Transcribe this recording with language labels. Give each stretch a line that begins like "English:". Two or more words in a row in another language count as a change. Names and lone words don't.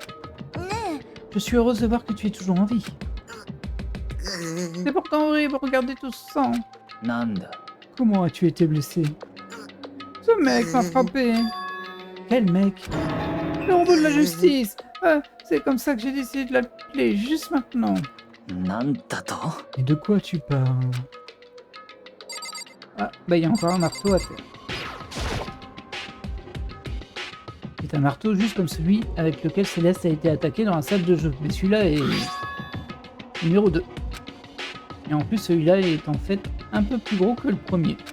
French: Je suis heureuse de voir que tu es toujours en vie. C'est pourtant horrible, regardez tout ce sang.
Japanese: なんだ
French: Comment as-tu été blessé? Ce mec m'a frappé. Quel mec? Le robot de la justice. C'est comme ça que j'ai décidé de l'appeler juste maintenant.
Japanese: なんだと
French: Et de quoi tu parles? Ah, bah il y a encore un marteau à terre. C'est un marteau juste comme celui avec lequel Céleste a été attaqué dans la salle de jeu. Mais celui-là est... numéro 2. Et en plus celui-là est en fait un peu plus gros que le premier.